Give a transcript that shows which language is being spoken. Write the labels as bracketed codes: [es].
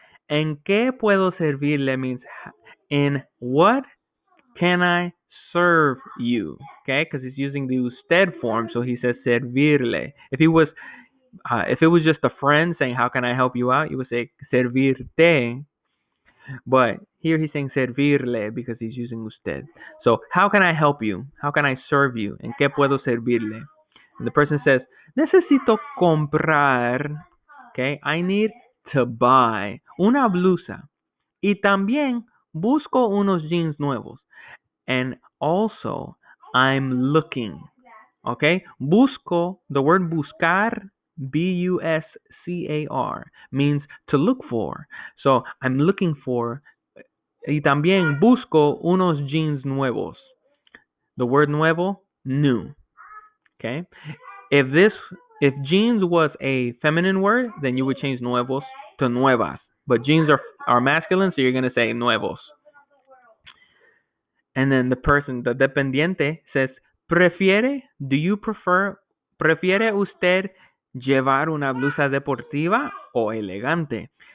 [es] ¿En qué puedo servirle [en] means in what can I serve you? Okay, because he's using the usted form, so he says servirle. If it was just a friend saying, "How can I help you out?" you would say servirte. But here he's saying servirle because he's using usted. So, how can I help you? How can I serve you? [es] ¿En qué puedo servirle? [en] And the person says, [es] necesito comprar. [en] Okay, I need to buy [es] una blusa. Y también busco unos jeans nuevos. [en] And also, I'm looking. Okay, busco, the word buscar, buscar, means to look for. So, I'm looking for. [es] Y también busco unos jeans nuevos. [en] The word nuevo, new. Okay, if jeans was a feminine word, then you would change nuevos to nuevas. But jeans are masculine, so you're gonna say nuevos. And then the person, [es] the dependiente, [en] says, do you [es] prefiere usted llevar una blusa deportiva o elegante?